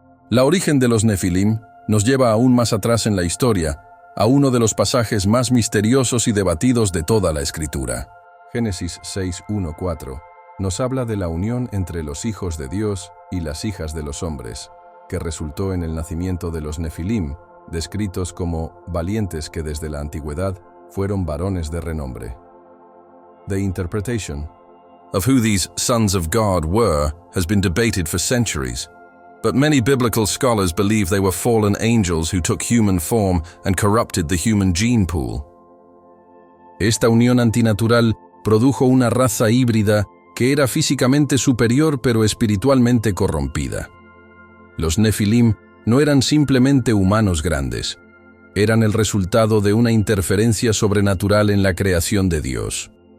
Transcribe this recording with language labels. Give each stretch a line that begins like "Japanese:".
Spanish: La origen de los Nefilim nos lleva aún más atrás en la historia, a uno de los pasajes más misteriosos y debatidos de toda la Escritura. Génesis 6:1-4 nos habla de la unión entre los hijos de Dios y las hijas de los hombres, que resultó en el nacimiento de los Nefilim, descritos como valientes que desde la antigüedad fueron varones de renombre.
English: The interpretation of who these sons of God were has been debated for centuries, but many biblical scholars believe they were fallen angels who took human form and corrupted the human gene pool.
Spanish: Esta unión antinatural produjo una raza híbrida que era físicamente superior pero espiritualmente corrompida. Los Nefilim no eran simplemente humanos grandes, eran el resultado de una interferencia sobrenatural en la creación de Dios.